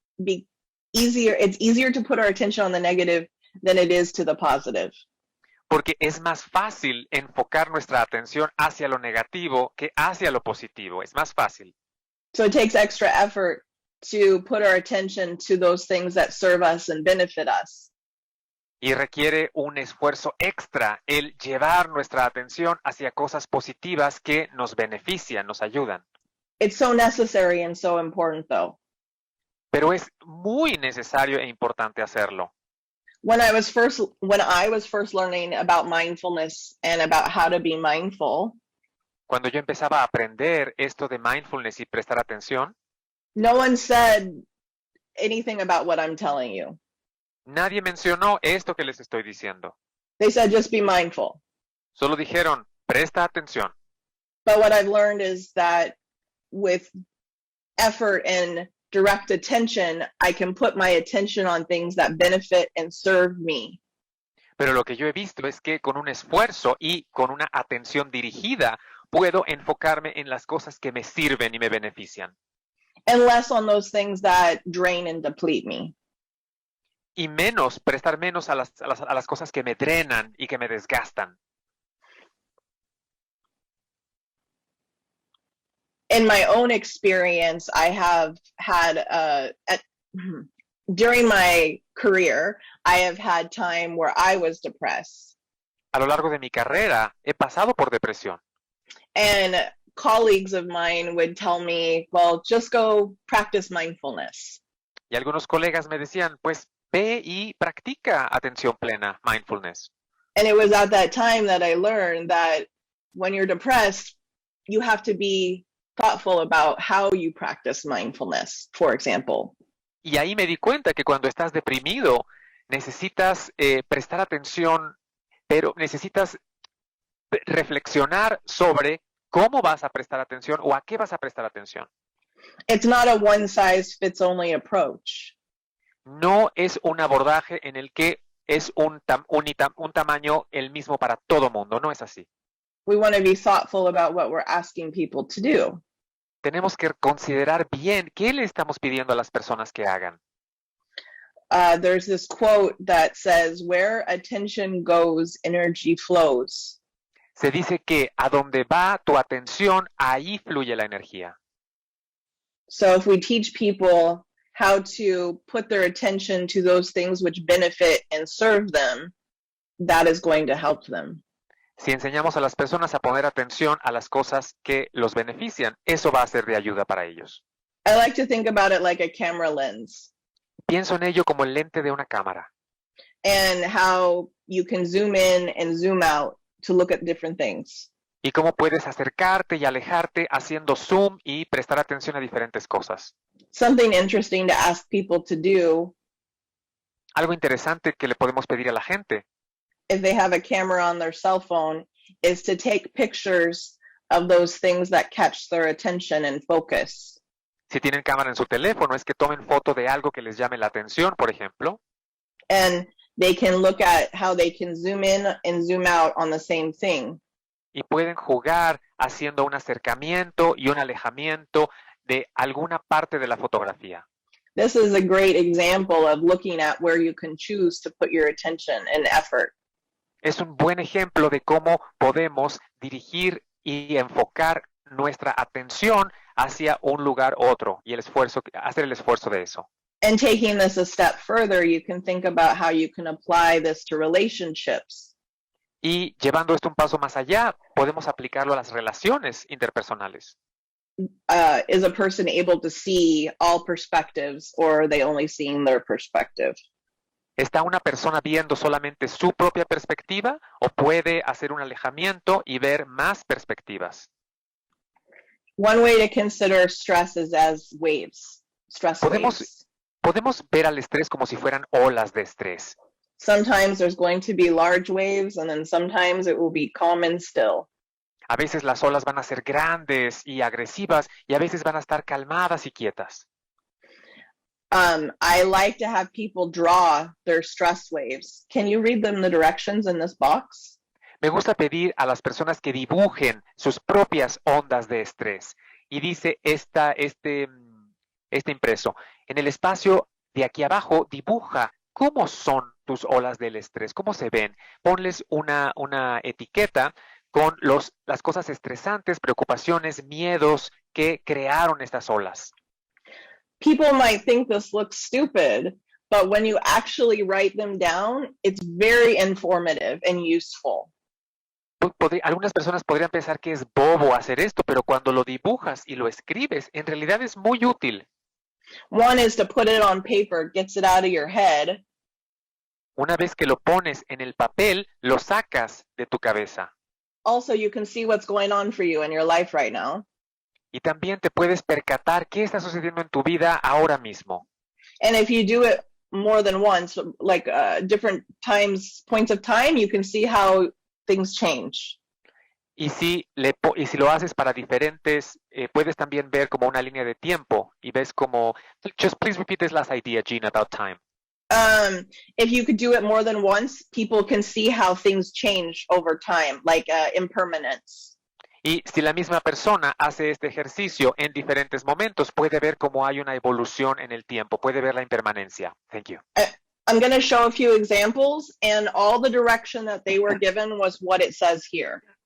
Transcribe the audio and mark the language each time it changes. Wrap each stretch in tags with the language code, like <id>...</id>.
<en>It's easier to put our attention on the negative than it is to the positive.</en> <es>Porque es más fácil enfocar nuestra atención hacia lo negativo que hacia lo positivo. Es más fácil.</es> <en>So it takes extra effort to put our attention to those things that serve us and benefit us.</en> <es>Y requiere un esfuerzo extra el llevar nuestra atención hacia cosas positivas que nos benefician, nos ayudan.</es> <en>It's so necessary and so important, though.</en> <es>Pero es muy necesario e importante hacerlo.</es> <en>When I was first learning about mindfulness and about how to be mindful,</en> <es>cuando yo empezaba a aprender esto de mindfulness y prestar atención,</es> <en>no one said anything about what I'm telling you.</en> <es>Nadie mencionó esto que les estoy diciendo.</es> <en>They said just be mindful.</en> <es>Solo dijeron, presta atención.</es> <en>But what I've learned is that with effort and direct attention, I can put my attention on things that benefit and serve me.</en> <es>Pero lo que yo he visto es que con un esfuerzo y con una atención dirigida, puedo enfocarme en las cosas que me sirven y me benefician.</es> <en>And less on those things that drain and deplete me.</en> <es>Y prestar menos a las cosas que me drenan y que me desgastan.</es> <en>in my own experience, I have had, during my career, I have had time where I was depressed.</en> <es>A lo largo de mi carrera he pasado por depresión.</es> <en>And colleagues of mine would tell me, well, just go practice mindfulness.</en> <es>Y algunos colegas me decían, pues ve y practica atención plena, mindfulness.</es> <en>And it was at that time that I learned that when you're depressed, you have to be thoughtful about how you practice mindfulness, for example.</en> <es>Y ahí me di cuenta que cuando estás deprimido, necesitas prestar atención, pero necesitas reflexionar sobre cómo vas a prestar atención o a qué vas a prestar atención.</es> <en>It's not a one-size-fits-only approach.</en> <es>No es un abordaje en el que es un tamaño el mismo para todo mundo, no es así.</es> <en>We want to be thoughtful about what we're asking people to do.</en> <es>Tenemos que considerar bien qué le estamos pidiendo a las personas que hagan.</es> <en>There's this quote that says, where attention goes, energy flows.</en> <es>Se dice que a donde va tu atención, ahí fluye la energía.</es> <en>So if we teach people how to put their attention to those things which benefit and serve them, that is going to help them.</en> <es>Si enseñamos a las personas a poner atención a las cosas que los benefician, eso va a ser de ayuda para ellos.</es> <en>I like to think about it like a camera lens.</en> <es>Pienso en ello como el lente de una cámara.</es> <en>And how you can zoom in and zoom out to look at different things.</en> <es>Y cómo puedes acercarte y alejarte haciendo zoom y prestar atención a diferentes cosas.</es> <en>Something interesting to ask people to do.</en> <es>Algo interesante que le podemos pedir a la gente,</es> <en>if they have a camera on their cell phone, is to take pictures of those things that catch their attention and focus.</en> <es>si tienen cámara en su teléfono, es que tomen foto de algo que les llame la atención, por ejemplo.</es> <en>And they can look at how they can zoom in and zoom out on the same thing.</en> <es>Y pueden jugar haciendo un acercamiento y un alejamiento de alguna parte de la fotografía.</es> <en>This is a great example of looking at where you can choose to put your attention and effort.</en> <es>Es un buen ejemplo de cómo podemos dirigir y enfocar nuestra atención hacia un lugar u otro y hacer el esfuerzo de eso.</es> <en>And taking this a step further, you can think about how you can apply this to relationships.</en> <es>Y llevando esto un paso más allá, podemos aplicarlo a las relaciones interpersonales.</es> <en>Is a person able to see all perspectives, or are they only seeing their perspective?</en> <es>¿Está una persona viendo solamente su propia perspectiva o puede hacer un alejamiento y ver más perspectivas?</es> <en>One way to consider stress is as waves, stress waves.</en> <es>Podemos ver al estrés como si fueran olas de estrés.</es> <en>Sometimes there's going to be large waves, and then sometimes it will be calm and still.</en> <es>A veces las olas van a ser grandes y agresivas y a veces van a estar calmadas y quietas.</es> <en>I like to have people draw their stress waves. Can you read them the directions in this box?</en> <es>Me gusta pedir a las personas que dibujen sus propias ondas de estrés. Y dice este impreso, en el espacio de aquí abajo, dibuja cómo son tus olas del estrés, cómo se ven. Ponles una etiqueta con las cosas estresantes, preocupaciones, miedos que crearon estas olas.</es> <en>People might think this looks stupid, but when you actually write them down, it's very informative and useful.</en> <es>Algunas personas podrían pensar que es bobo hacer esto, pero cuando lo dibujas y lo escribes, en realidad es muy útil.</es> <en>One is to put it on paper, gets it out of your head.</en> <es>Una vez que lo pones en el papel, lo sacas de tu cabeza.</es> <en>Also, you can see what's going on for you in your life right now.</en> <es>Y también te puedes percatar qué está sucediendo en tu vida ahora mismo.</es> <en>And if you do it more than once, like different points of time, you can see how things change.</en> <es>Y si lo haces para diferentes, puedes también ver como una línea de tiempo y ves como,</es> <en>just please repeat this last idea, Gina, about time. If you could do it more than once, people can see how things change over time, like impermanence.</en> <es>Y si la misma persona hace este ejercicio en diferentes momentos, puede ver cómo hay una evolución en el tiempo, puede ver la impermanencia.</es> <en>Thank you. I'm going to show a few examples, and all the direction that they were given was what it says here.</en>